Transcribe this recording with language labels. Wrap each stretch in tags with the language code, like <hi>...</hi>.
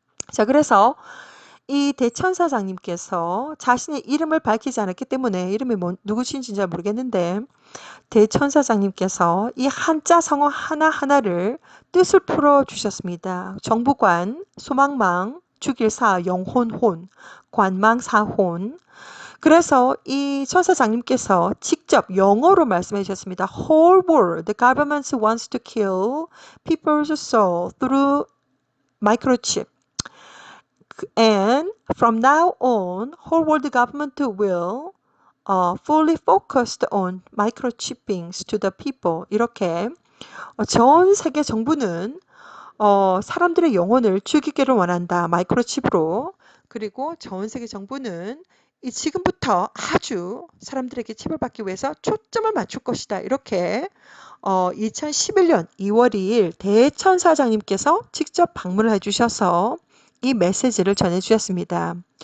<ko>자, 그래서 이 대천사장님께서 자신의 이름을 밝히지 않았기 때문에 이름이 누구신지 잘 모르겠는데 대천사장님께서 이 한자 성어 하나하나를 뜻을 풀어주셨습니다. 정부관, 소망망, 죽일사, 영혼혼, 관망사혼. 그래서 이 천사장님께서 직접 영어로 말씀해 주셨습니다.</ko> <en>Whole world, the government wants to kill people's soul through microchip. And from now on, whole world government will fully focused on microchipping to the people.</en> <ko>이렇게 전 세계 정부는 사람들의 영혼을 죽이기를 원한다. 마이크로칩으로. 그리고 전 세계 정부는 지금부터 아주 사람들에게 칩을 받기 위해서 초점을 맞출 것이다. 이렇게 2011년 2월 2일 대천사장님께서 직접 방문을 해주셔서 이 메시지를 전해주셨습니다.</ko>